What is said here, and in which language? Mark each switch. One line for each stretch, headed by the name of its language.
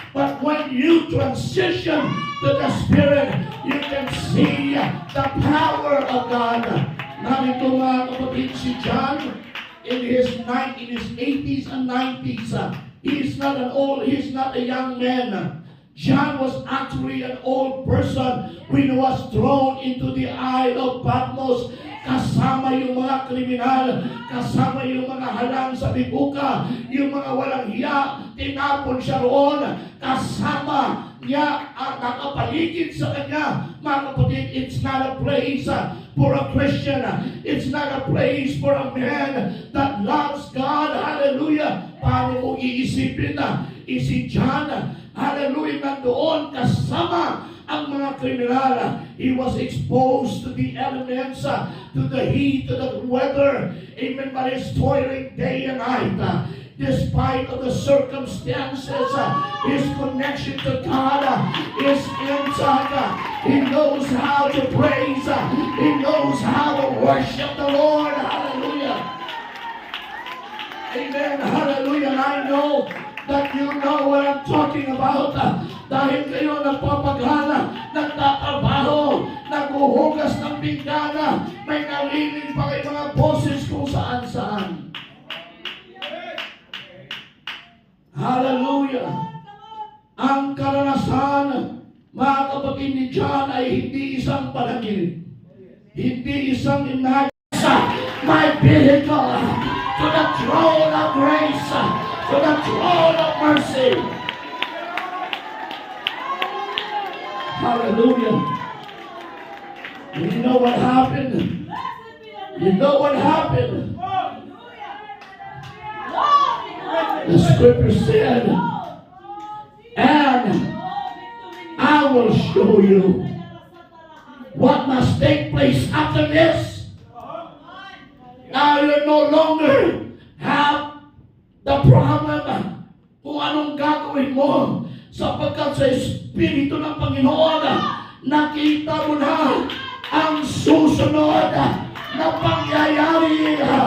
English: But when you transition to the Spirit, you can see the power of God.
Filipino: Narito mga kapatid,
English: si John in his 80s and 90s. He's not a young man. John was actually an old person when he was thrown into the Isle of Patmos.
Filipino: Kasama yung mga kriminal, kasama yung mga halang sa bibuka, yung mga walang hiya, tinapon siya roon, kasama niya ang nakapaligid sa kanya. Mga kapatid,
English: it's not a place for a Christian. It's not a place for a man that loves God. Hallelujah.
Filipino: Paano mo iisipin na si John, hallelujah, nandoon kasama ang mga kriminal.
English: He was exposed to the elements, to the heat, to the weather. Amen. But he's toiling day and night. Despite of the circumstances, his connection to God is inside. He knows how to praise. He knows how to worship the Lord. Hallelujah. Amen. Hallelujah. And I know that you know what I'm talking about.
Filipino: Dahil kayo nagpapagana, nagtatrabaho, naghuhugas ng bingana, may narinig pa kayo mga boses kung saan-saan.
English: Hallelujah.
Filipino: Ang karanasan, mga kapatid ni John, ay hindi isang panaginip. Hindi isang imagine.
English: My vehicle to the throne of grace, to the throne of mercy. Hallelujah. You know what happened? You know what happened? The scripture said, and I will show you what must take place after this. Now you no longer have the problem
Filipino: kung anong gagawin mo, sapagkat sa Espiritu ng Panginoon, nakita mo na ang susunod na pangyayari.